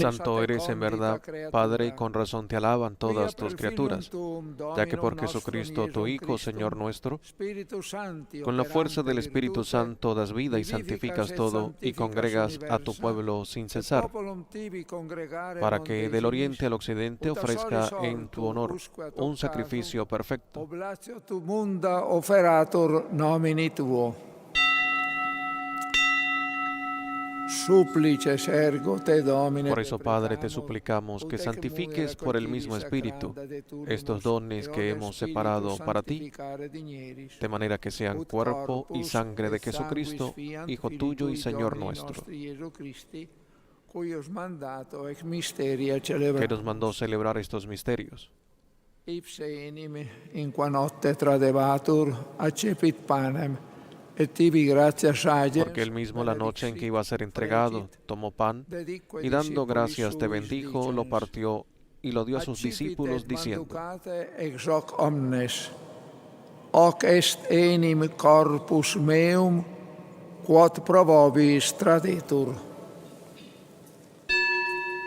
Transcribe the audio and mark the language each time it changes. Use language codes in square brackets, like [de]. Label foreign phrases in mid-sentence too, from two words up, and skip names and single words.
[es] Santo eres en verdad, Padre, y con razón te alaban todas tus criaturas, ya que por Jesucristo, tu Hijo, Señor nuestro, con la fuerza del Espíritu Santo das vida y santificas todo, y congregas a tu pueblo sin cesar, para que del oriente al occidente ofrezca en tu honor un sacrificio perfecto. [la] Oblatio tu munda oferatur nomini tuo. Supplices ergo te Domine. [es] Por eso, Padre, te suplicamos que santifiques por el mismo Espíritu estos dones que hemos separado para ti, de manera que sean cuerpo y sangre de Jesucristo, Hijo tuyo y Señor nuestro, que nos mandó celebrar estos misterios. [la] Ipse enim in qua notte tradebatur accepit panem. [es] Porque él mismo, la noche en que iba a ser entregado, tomó pan y dando gracias te bendijo, lo partió y lo dio a sus discípulos diciendo: [la] Hoc est enim corpus meum quod pro vobis tradetur.